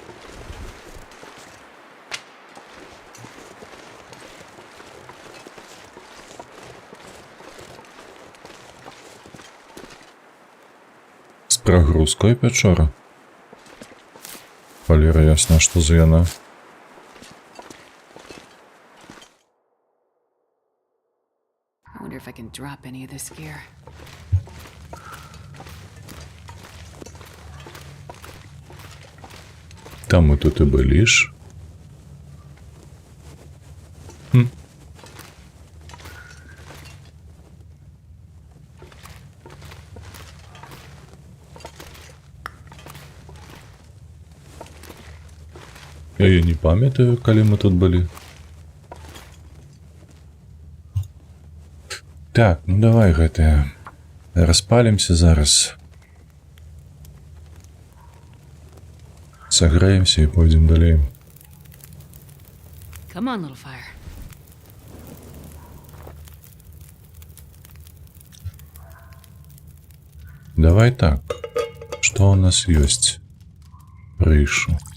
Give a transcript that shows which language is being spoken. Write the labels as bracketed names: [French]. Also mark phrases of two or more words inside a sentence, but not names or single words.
[Belarusian] З прагрузкой пячора. Валера, ясна, што за яна. [English] I wonder if I can drop any of this gear. [Belarusian] Там мы тут і былі ж. Я не памятаю, калі мы тут былі. Так, ну давай гэтае. Распалімся зараз. Сагрэемся і пойдзем далей. [English] Come on, little fire. [Belarusian] Давай так. Што у нас ёсць? Рышу.